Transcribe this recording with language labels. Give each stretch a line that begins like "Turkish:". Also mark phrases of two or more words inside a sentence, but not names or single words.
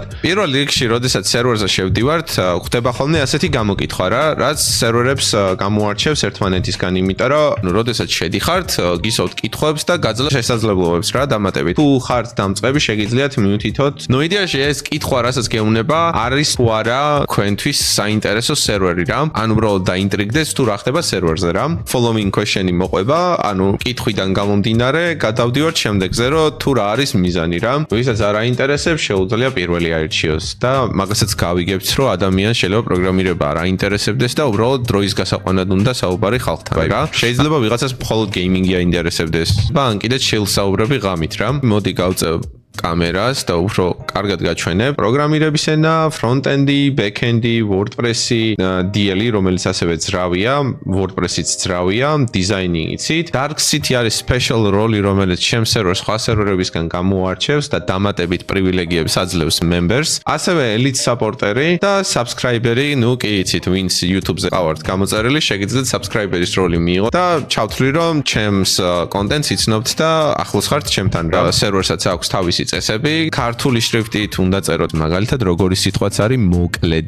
Georgian: პირველ რიგში, როდესაც სერვერზე შევდივართ, ხდება ხოლმე ასეთი გამოკითხვა რა, რაც სერვერებს გამოარჩევს ერთმანეთისგან, იმიტომ რომ როდესაც შედიხართ, გისვათ კითხვებს და გაძლევთ შესაძლებლობებს რა დამატებით. თუ ხართ დამწყები, შეგიძლიათ მიუთითოთ. ნუ იდეაში ეს კითხვა, რასაც გეუბნება, არის თუ არა თქვენთვის საინტერესო სერვერი რა. ან უბრალოდ დაინტრიგდეს თუ რა ხდება სერვერზე რა.
English: Following question-ი
Georgian: მოყვება, ანუ კითხვიდან გამომდინარე, გადავდივართ შემდეგზე, რომ თუ რა არის მიზანი რა. ვისაც არ აინტერესებს, შეუძლია პირველი აირჩიოს და მაგასაც გავიგებთ, რომ ადამიანს შეიძლება პროგრამირება არ აინტერესებდეს და უბრალოდ დროის გასაყვანად უნდა საუბარი ხალხთან რა. შეიძლება ვიღაცას მხოლოდ გეიმინგი აინტერესებდეს. ან კიდეც შეილსაუბრები ღამით რა. მოდი გავწევ კამერას და უფრო კარგად გაჩვენებ პროგრამირების ენა, ფრონტენდი, ბექენდი, WordPress-ი, DL-ი, რომელიც ასევე ძრავია, WordPress-იც ძრავია, დიზაინი იცით. Dark-City არის
English: special role-ი,
Georgian: რომელიც ჩემ სერვერს სხვა სერვერებისგან გამოარჩევს და დამატებით პრივილეგიებს აძლევს members. ასევე
English: elite supporter-ი
Georgian: და subscriber-ი, ნუ კი იცით, ვინც YouTube-ზე ყავართ გამოწერილი, შეგიძლიათ subscriber-ის როლი მიიღოთ და ჩავთვლი, რომ ჩემს კონტენტს იცნობთ და ახლოს ხართ ჩემთან რა. სერვერსაც აქვს თავისი წესები, ქართული შრიფტით უნდა წეროთ მაგალითად როგორი სიტყვაც არის მოკლედ.